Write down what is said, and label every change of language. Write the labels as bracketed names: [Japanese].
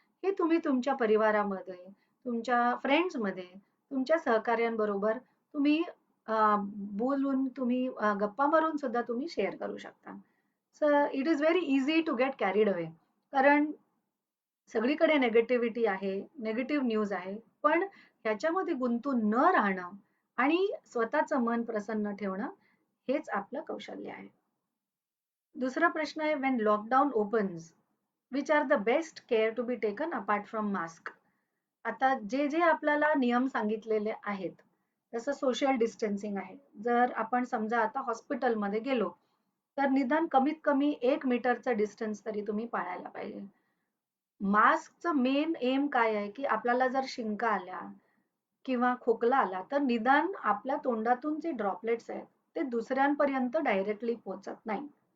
[Marathi] हे तुम्ही तुमच्या परिवारामध्ये, तुमच्या फ्रेंड्समध्ये, तुमच्या सहकार्यांबरोबर तुम्ही बोलून तुम्ही गप्पा मारून सुद्धा तुम्ही शेअर करू शकता. [English] So it is very easy to get carried away. [Marathi] कारण सगळीकडे नेगेटिव्हिटी आहे, नेगेटिव्ह न्यूज आहे, पण ह्याच्यामध्ये गुंतून न राहणं आणि स्वतःचं मन प्रसन्न ठेवणं हेच आपलं कौशल्य आहे. दुसरा प्रश्न आहे, [English] when lockdown opens, which are the best care to be taken apart from mask? [Marathi] आता जे जे आपल्याला नियम सांगितलेले आहेत, जसं सोशल डिस्टन्सिंग आहे. जर आपण समजा आता हॉस्पिटलमध्ये गेलो, तर निदान कमीत कमी 1 मीटरचा डिस्टन्स तरी तुम्ही पाळायला पाहिजे. मास्कचं मेन एम काय आहे, की आपल्याला जर शिंका आल्या किंवा खोकला आला, तर निदान आपल्या तोंडातून जे ड्रॉपलेट्स आहेत, ते दुसऱ्यांपर्यंत डायरेक्टली पोहोचत नाही.